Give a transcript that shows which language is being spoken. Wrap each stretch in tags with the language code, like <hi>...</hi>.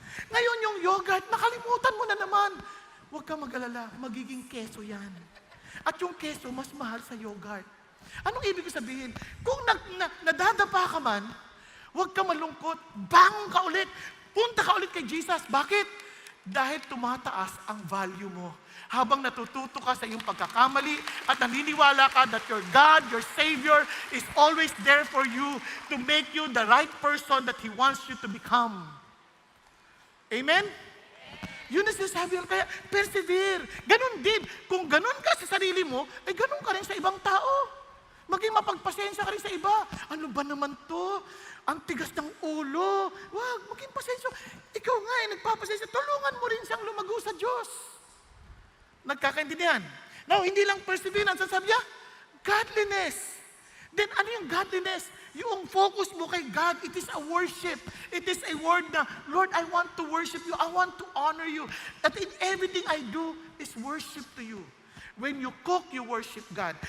<tl>Ngayon yung yogurt, nakalimutan mo na naman. Huwag kang mag-alala, magiging keso yan. At yung keso, mas mahal sa yogurt. Anong ibig sabihin? Kung nadadapa ka man, huwag kang malungkot, bangon ka ulit, punta ka ulit kay Jesus. Bakit? Dahil tumataas ang value mo. Habang natututo ka sa iyong pagkakamali at naniniwala ka</tl> <en>that your God, your Savior, is always there for you to make you the right person that He wants you to become. Amen?</en> <tl>Yun ang sinasabi ko. Kaya persevere. Ganon din. Kung ganon ka sa sarili mo, ay ganon ka rin sa ibang tao. Maging mapagpasensya ka rin sa iba. Ano ba naman to? Ang tigas ng ulo. Wag, maging pasensya. Ikaw nga nagpapasensya. Tulungan mo rin siyang lumago sa Diyos. Nagkakaintindihan? Now, hindi lang perseverance. Ang sabi niya, godliness.</tl> <en>Then,</en> <tl>ano yung</tl> <en>godliness? Yung focus mo kay God, it is a worship. It is a word na, Lord, I want to worship you. I want to honor you. That in everything I do is worship to you. When you cook, you worship God.</en>